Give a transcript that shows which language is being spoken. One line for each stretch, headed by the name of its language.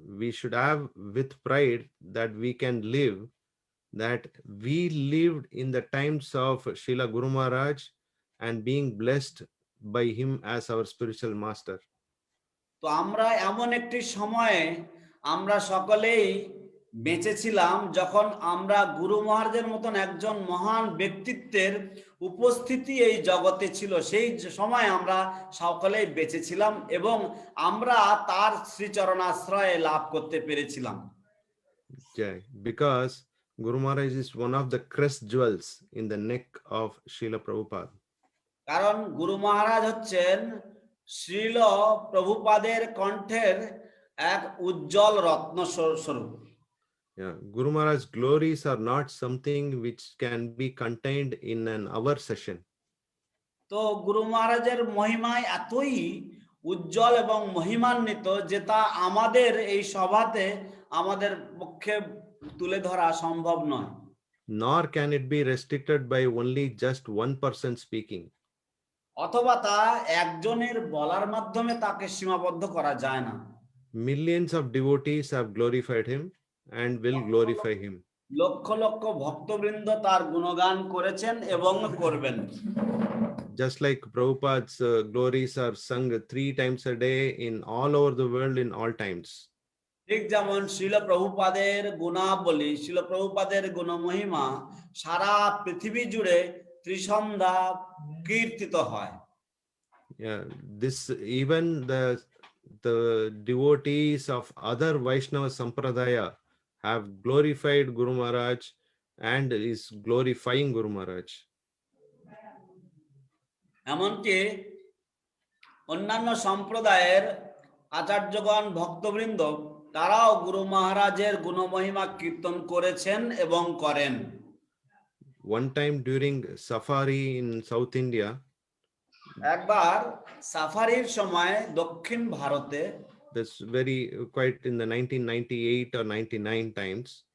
English: We should have with pride that we can live, that we lived in the times of Srila Guru Maharaj and being blessed by him as our spiritual master.
Bangla: তো আমরা এমন একটি সময়ে আমরা সকলেই বেঁচেছিলাম যখন আমরা গুরু মহারাজের মতন একজন মহান ব্যক্তিত্বের উপস্থিতি এই জগতে ছিল। সেই সময় আমরা সকলেই বেঁচেছিলাম এবং আমরা তার শ্রীচরণাশ্রয় লাভ করতে পেরেছিলাম।
English: Because Guru Maharaj is one of the crest jewels in the neck of Srila Prabhupada.
Bangla: কারণ গুরু মহারাজ হচ্ছেন শ্রীল প্রভুপাদের কণ্ঠের এক উজ্জ্বল রত্ন স্বরূপ।
English: Yeah, Guru Maharaj's glories are not something which can be contained in an hour session.
Bangla: তো গুরু মহারাজের মহিমায় এতই উজ্জ্বল এবং মহিমান্বিত যে তা আমাদের এই সভাতে আমাদের পক্ষে তুলে ধরা সম্ভব নয়।
English: Nor can it be restricted by only just one person speaking.
Bangla: অথবা তা একজনের বলার মাধ্যমে তাকে সীমাবদ্ধ করা যায় না।
English: Millions of devotees have glorified him and will glorify him.
Bangla: Lakh lakh ভক্তবৃন্দ তার গুণগান করেছেন এবং করবেন।
English: Just like Prabhupada's glories are sung 3 times a day in all over the world in all times.
Bangla: ঠিক যেমন শ্রীল প্রভুপাদের গুণাবলী, শ্রীল প্রভুপাদের গুণমহিমা সারা পৃথিবী জুড়ে ত্রিসন্ধ্যা কীর্তিত হয়।
English: Yeah, this even the devotees of other Vaishnava Sampradaya have glorified Guru Maharaj and is glorifying Guru Maharaj.
Bangla: এমনকি অন্যান্য সম্প্রদায়ের আচার্যগণ ভক্তবৃন্দ তারাও গুরু মহারাজের গুণমহিমা কীর্তন করেছেন এবং করেন।
English: One time during safari in South India,
Bangla: একবার সাফারির সময় দক্ষিণ ভারতে,
English: that's very quite in the 1998 or 99 times,